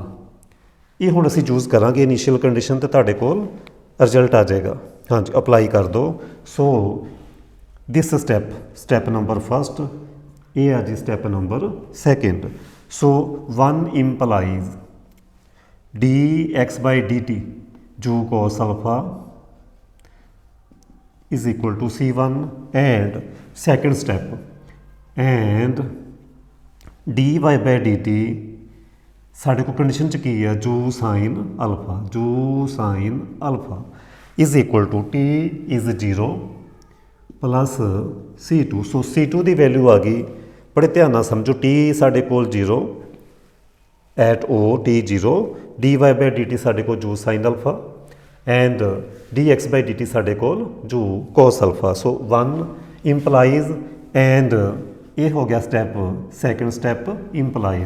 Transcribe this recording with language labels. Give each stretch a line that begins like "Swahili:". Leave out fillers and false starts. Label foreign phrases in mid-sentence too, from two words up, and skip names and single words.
Punjabi: ਇਹ ਹੁਣ ਅਸੀਂ ਯੂਜ਼ ਕਰਾਂਗੇ
English: initial condition,
Punjabi: ਤੇ ਤੁਹਾਡੇ ਕੋਲ ਰਿਜ਼ਲਟ ਆ ਜਾਏਗਾ। ਹਾਂਜੀ, ਅਪਲਾਈ ਕਰ ਦਿਓ।
English: So this step number first,
Punjabi: ਇਹ ਆ ਜੀ
English: step number second. so 1 implies dx/dt ਜੂ cos alpha is equal to C1 and second step and dy/dt
Punjabi: ਸਾਡੇ ਕੋਲ ਕੰਡੀਸ਼ਨ 'ਚ ਕੀ ਹੈ
English: u sine alpha is equal to t is 0 plus C2।
Punjabi: ਸੋ C2 ਦੀ ਵੈਲਿਊ ਆ ਗਈ, ਬੜੇ ਧਿਆਨ ਨਾਲ ਸਮਝੋ, t ਸਾਡੇ ਕੋਲ 0 ਐਟ O T0, dy/dt ਸਾਡੇ ਕੋਲ
English: u sine alpha and
Punjabi: dx/dt ਸਾਡੇ ਕੋਲ
English: u cos alpha. so 1 implies and
Punjabi: ਇਹ ਹੋ ਗਿਆ
English: step second step implies.